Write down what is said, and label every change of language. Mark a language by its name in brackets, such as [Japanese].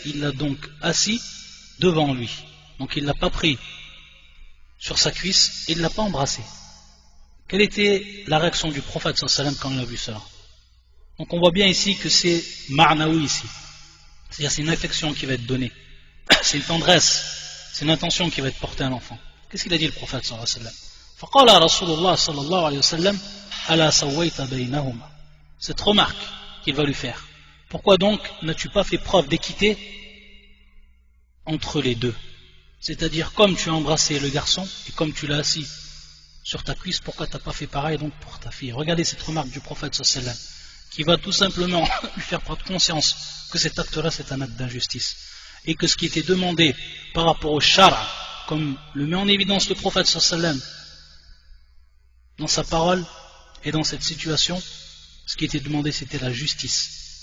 [French] Il l'a donc assis devant lui. Donc il ne l'a pas pris sur sa cuisse et il ne l'a pas embrassé. Quelle était la réaction du prophète sallallahu alayhi wa sallam quand il a vu cela? Donc on voit bien ici que c'est ma'naoui ici. C'est-à-dire c'est une affection qui va être donnée. C'est une tendresse. C'est une intention qui va être portée à l'enfant. Qu'est-ce qu'il a dit le prophète sallallahu alayhi wa sallam? [Arabic] فقال رسول الله صلى الله عليه وسلم ألا سويت بينهما. [French] Cette remarque qu'il va lui faire. Pourquoi donc n'as-tu pas fait preuve d'équité entre les deux? C'est-à-dire comme tu as embrassé le garçon et comme tu l'as assis sur ta cuisse, pourquoi tu n'as pas fait pareil donc pour ta fille? Regardez cette remarque du prophète sallallahu alayhi wa sallam qui va tout simplement lui faire prendre conscience que cet acte-là c'est un acte d'injustice et que ce qui était demandé par rapport au shara, comme le met en évidence le prophète sallallahu alayhi wa sallam dans sa parole et dans cette situation, ce qui était demandé c'était la justice.